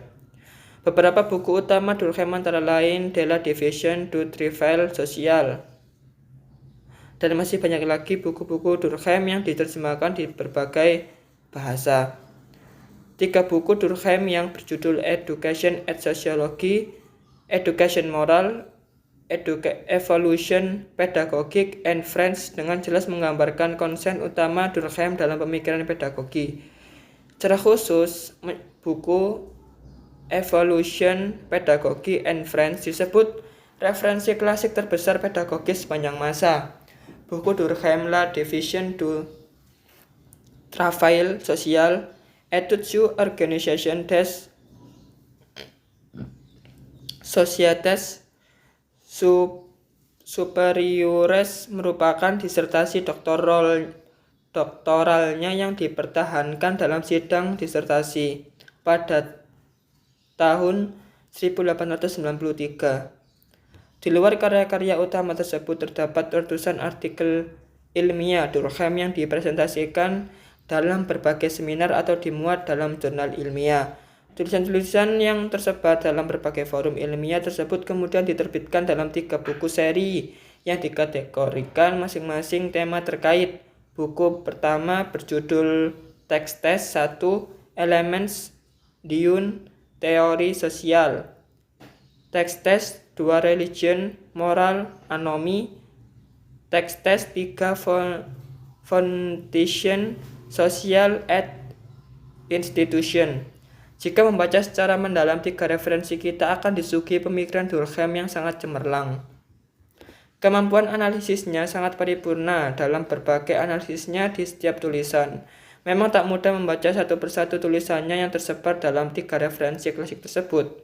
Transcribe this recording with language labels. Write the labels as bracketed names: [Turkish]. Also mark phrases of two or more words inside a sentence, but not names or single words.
[Indonesian] Beberapa buku utama Durkheim antara lain De la Division du Travail Social. Dan masih banyak lagi buku-buku Durkheim yang diterjemahkan di berbagai bahasa. 3 buku Durkheim yang berjudul Education and Sociology, Education Moral, Evolution, Pedagogic, and Friends dengan jelas menggambarkan konsen utama Durkheim dalam pemikiran pedagogi. Secara khusus, buku Evolution, Pedagogy, and Friends disebut referensi klasik terbesar pedagogi sepanjang masa. Buku Durkheim La Division du Travail Social, Etudes sur Organisation des Sociétés Supérieures merupakan disertasi doktoralnya yang dipertahankan dalam sidang disertasi pada tahun 1893. Di luar karya-karya utama tersebut terdapat ratusan artikel ilmiah Durkheim yang dipresentasikan dalam berbagai seminar atau dimuat dalam jurnal ilmiah. Tulisan-tulisan yang tersebar dalam berbagai forum ilmiah tersebut kemudian diterbitkan dalam 3 buku seri yang dikategorikan masing-masing tema terkait. Buku pertama berjudul Textes 1, Elements d'une Théorie Sociale. Textes 2, Religion, Moral, Anomy. Textes 3, Foundation, Social et Institution. Jika membaca secara mendalam 3 referensi, kita akan disuguhi pemikiran Durkheim yang sangat cemerlang. Kemampuan analisisnya sangat paripurna dalam berbagai analisisnya di setiap tulisan. Memang tak mudah membaca satu persatu tulisannya yang tersebar dalam 3 referensi klasik tersebut.